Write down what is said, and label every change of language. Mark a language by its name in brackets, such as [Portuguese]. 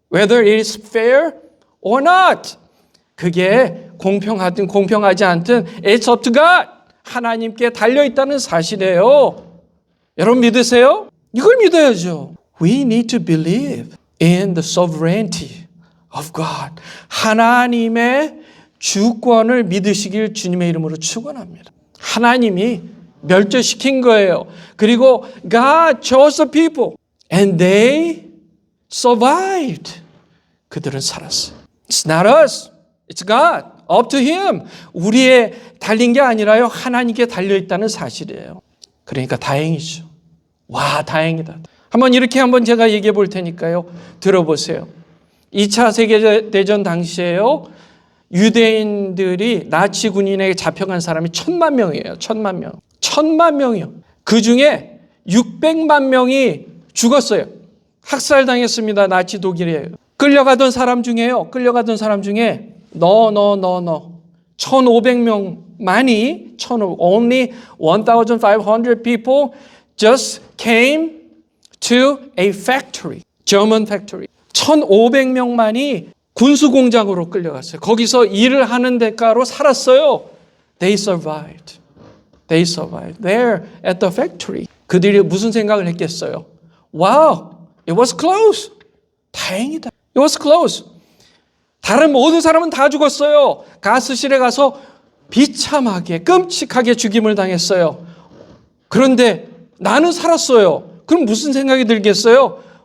[English] Whether it is fair or not. [Korean] 그게 공평하든 공평하지 않든 [English] it's up to God. [Korean] 하나님께 달려있다는 사실이에요. 여러분 믿으세요? 이걸 믿어야죠. [English] We need to believe in the sovereignty of God. [Korean] 하나님의 주권을 믿으시길 주님의 이름으로 축원합니다. 하나님이 멸절시킨 거예요. 그리고 [English] God chose the people and they survived. [Korean] 그들은 살았어요. [English] It's not us. It's God. Up to Him. [Korean] 우리의 달린 게 아니라요. 하나님께 달려있다는 사실이에요. 그러니까 다행이죠. 와, 다행이다. 한번 제가 얘기해 볼 테니까요. 들어보세요. 2차 세계대전 당시에요. 유대인들이 나치 군인에게 잡혀간 사람이 1,000만 명이에요. 1,000만 명. 1,000만 명이요. 그 중에 600만 명이 죽었어요. 학살당했습니다. 나치 독일에. 끌려가던 사람 중에 1,500명 [English] only 1,500 people just came to a factory, German factory. [Korean] 1,500명만이 군수공장으로 끌려갔어요. 거기서 일을 하는 대가로 살았어요. [English] They survived. They survived there at the factory. [Korean] 그들이 무슨 생각을 했겠어요? [English] Wow, it was close. [Korean] 다행이다. [English] It was close. [Korean] 다른 모든 사람은 다 죽었어요. 가스실에 가서 비참하게 끔찍하게 죽임을 당했어요. 그런데 나는 살았어요. 그럼 무슨 생각이 들겠어요?